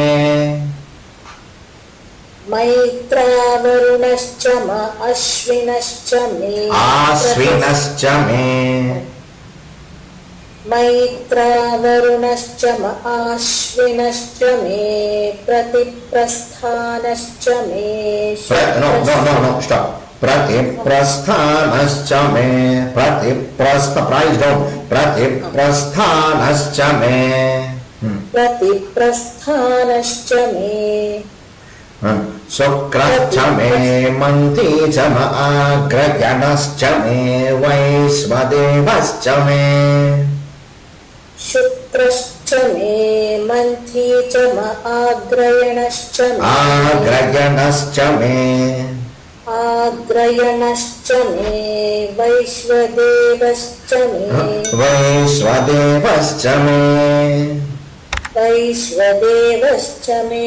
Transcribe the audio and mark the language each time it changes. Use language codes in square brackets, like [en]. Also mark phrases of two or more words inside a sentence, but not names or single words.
[sa] मैत्रावरुणश्च म. आश्विनश्च मे. आश्विनश्च मे. मैत्रावरुणश्च म. आश्विनश्च मे. प्रतिप्रस्थानश्च मे. [en] No, stop. [sa] प्रतिप्रस्थानश्च मे. [en] Price down. [sa] प्रतिप्रस्थानश्च मे. प्रतिप्रस्थानश्च मे. शुक्रश्च मे मन्थी च म. आग्रयणश्च मे वैश्वदेवश्च मे. शुक्रश्च मे. मन्थी च म आग्रयणश्च मे आग्रयणश्च मे आग्रयणश्च मे वैश्वदेवश्च मे वैश्वदेवश्च मे वैश्वदेवश्च मे